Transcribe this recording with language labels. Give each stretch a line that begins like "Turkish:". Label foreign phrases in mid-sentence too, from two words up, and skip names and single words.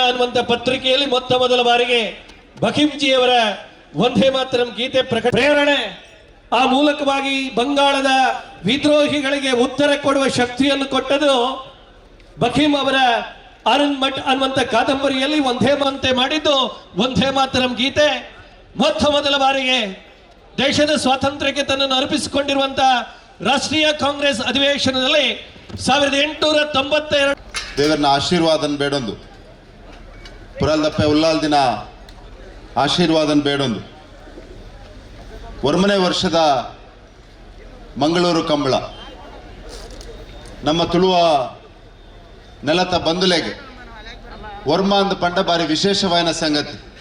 Kannada: ಅನ್ನುವಂಥ ಪತ್ರಿಕೆಯಲ್ಲಿ ಮೊತ್ತ ಮೊದಲ ಬಾರಿಗೆ ಬಖಿಂಜಿಯವರ ವಂದೇ ಮಾತರಂ ಗೀತೆ ಪ್ರೇರಣೆ ಆ ಮೂಲಕವಾಗಿ ಬಂಗಾಳದ ವಿದ್ರೋಹಿಗಳಿಗೆ ಉತ್ತರ ಕೊಡುವ ಶಕ್ತಿಯನ್ನು ಕೊಟ್ಟದು ಬಖೀಂ ಅವರ ಆನಂದ್ ಮಠ್ ಅನ್ನುವಂಥ ಕಾದಂಬರಿಯಲ್ಲಿ ವಂದೇ ಮಾಡಿದ್ದು ವಂದೇ ಮಾತರಂ ಗೀತೆ ಮೊತ್ತ ಮೊದಲ ಬಾರಿಗೆ ದೇಶದ ಸ್ವಾತಂತ್ರ್ಯಕ್ಕೆ ತನ್ನನ್ನು ಅರ್ಪಿಸಿಕೊಂಡಿರುವಂತಹ ರಾಷ್ಟ್ರೀಯ ಕಾಂಗ್ರೆಸ್ ಅಧಿವೇಶನದಲ್ಲಿ 1892
Tulu: ದೇವರನ ಆಶೀರ್ವಾದನ ಬೇಡೊಂದು ಪುರಲ್ದಪ್ಪೆ ಉಲ್ಲಾಲ್ ದಿನ ಆಶೀರ್ವಾದನ ಬೇಡೊಂದು ವರ್ಮನೆ ವರ್ಷದ ಮಂಗಳೂರು ಕಂಬಳ ನಮ್ಮ ತುಳುವ ನೆಲತ ಬಂದುಲೆಗೆ ವರ್ಮ ಅಂದ ಪಂಡ ಬಾರಿ ವಿಶೇಷವಾದ ಸಂಗತಿ